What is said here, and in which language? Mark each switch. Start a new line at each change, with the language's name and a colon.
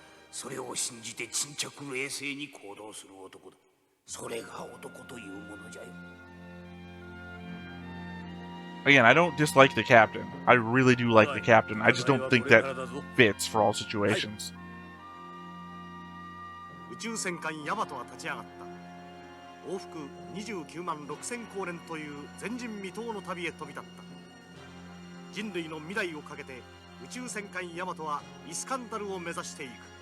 Japanese: それを信じて沈着冷静に行動する男だ。それが男というものじゃよ。
English: Again, I don't dislike the captain. I really do like the captain. I just don't think that fits for all situations.
Japanese: 宇宙戦艦ヤマトは立ち上がった。往復29万6000光年という前人未到の旅へ飛び立った。人類の未来をかけて宇宙戦艦ヤマトはイスカンダルを目指していく。